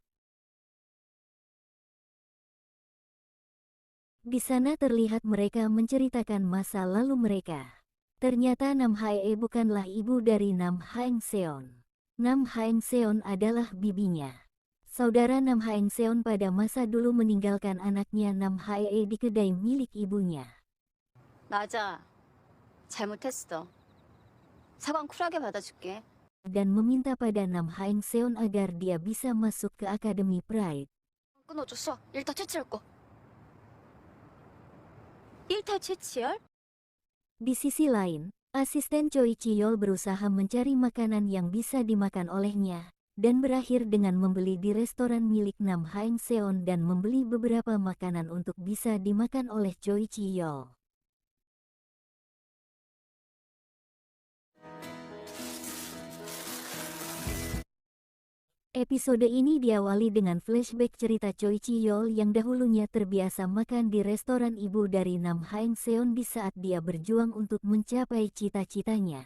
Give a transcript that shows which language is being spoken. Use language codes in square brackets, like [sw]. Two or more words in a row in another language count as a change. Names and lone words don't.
[id] Di sana terlihat mereka menceritakan masa lalu mereka. Ternyata Nam Hae bukanlah ibu dari Nam Haeng Seon. Nam Haeng Seon adalah bibinya. Saudara Nam Haeng Seon pada masa dulu meninggalkan anaknya Nam Hae di kedai milik ibunya. [ko] 맞아. 잘못했어. 사과는 쿨하게 받아줄게. [id] Dan meminta pada Nam Haeng Seon agar dia bisa masuk ke Akademi Pride. [ko] 끊어줬어. 일타 채취할 거. 일타 채취할? [id] Di sisi lain, asisten Choi Chi-yeol berusaha mencari makanan yang bisa dimakan olehnya, dan berakhir dengan membeli di restoran milik Nam Haeng Seon dan membeli beberapa makanan untuk bisa dimakan oleh Choi Chi-yeol. Episode ini diawali dengan flashback cerita Choi Chi-yeol yang dahulunya terbiasa makan di restoran ibu dari Nam Haeng Seon di saat dia berjuang untuk mencapai cita-citanya.